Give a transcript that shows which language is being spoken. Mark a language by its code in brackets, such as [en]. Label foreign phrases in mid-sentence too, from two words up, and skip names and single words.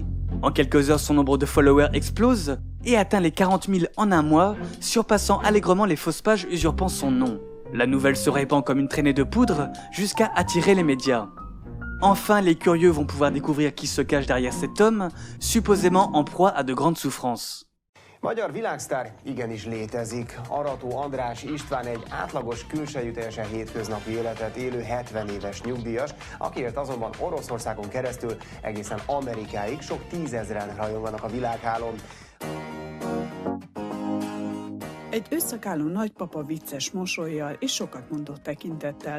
[fr] En quelques heures, son nombre de followers explose et atteint les 40 000 en un mois, surpassant allègrement les fausses pages usurpant son nom. La nouvelle se répand comme une traînée de poudre jusqu'à attirer les médias. Enfin, les curieux vont pouvoir découvrir qui se cache derrière cet homme, supposément en proie à de grandes souffrances. [hu] Magyar világsztár igenis létezik. Arató András István egy átlagos külsejű teljesen hétköznapi életet élő 70 éves nyugdíjas, akiért azonban Oroszországon keresztül egészen Amerikáig sok tízezren rajonganak a világhálón. Egy összekálló nagypapa vicces mosollyal és sokat mondó tekintettel.